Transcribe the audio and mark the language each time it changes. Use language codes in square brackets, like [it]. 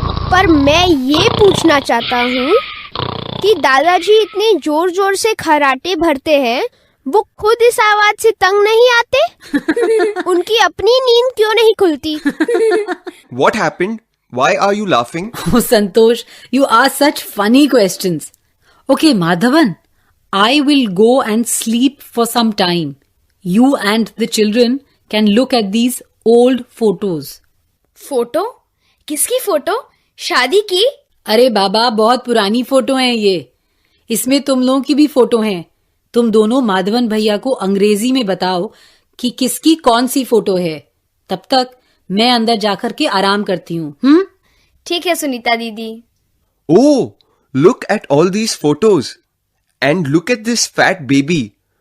[hi] पर मैं ये पूछना चाहता हूँ कि दादाजी इतने जोर जोर से खर्राटे भरते हैं, वो खुद इस आवाज से तंग नहीं आते? उनकी अपनी नींद क्यों नहीं खुलती? [en] What happened? Why are you laughing? Oh, Santosh, you ask such funny questions. Okay, Madhavan, I will go and sleep for some time. You and the children can look at these old photos. [hi] Photo? किसकी photo? शादी की? अरे बाबा, बहुत पुरानी photo हैं ये। इसमें तुम लोगों की भी फोटो हैं। तुम दोनों माधवन भैया को अंग्रेजी में बताओ कि किसकी कौन सी फोटो है। तब तक मैं अंदर जाकर के आराम करती हूँ। ठीक है सुनीता दीदी। [en] Oh, look at all these photos. And look at this fat baby.